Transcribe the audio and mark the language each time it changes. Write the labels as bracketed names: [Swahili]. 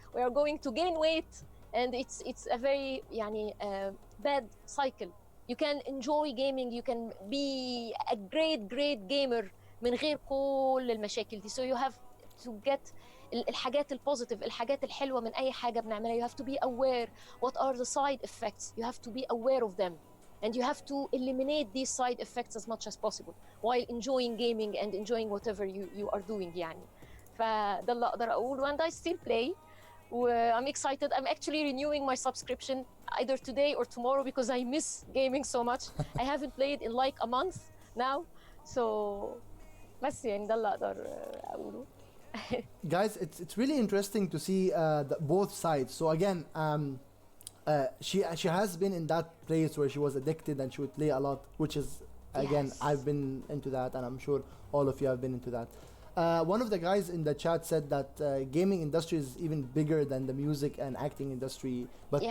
[English] We are going to gain weight, and it's a very يعني bad cycle. You can enjoy gaming, you can be a great gamer [Arabic] من غير كل المشاكل دي. [English] So you have to get [Arabic] الحاجات البوزيتيف، الحاجات الحلوة من أي حاجة بنعملها. [English] You have to be aware what are the side effects. You have to be aware of them. And you have to eliminate these side effects as much as possible while enjoying gaming and enjoying whatever you are doing يعني. [Arabic] فده اللي أقدر أقوله. [English] And I still play. I'm excited. I'm actually renewing my subscription either today or tomorrow because I miss gaming so much. I haven't played in like a month now. [Arabic] So بس يعني ده اللي أقدر أقوله. [English] Guys, it's really interesting to see both sides. So again, she has been in that place where she was addicted and she would play a lot, which is again, Yes. I've been into that, and I'm sure all of you have been into that. One of the guys in the chat said that gaming industry is even bigger than the music and acting industry, but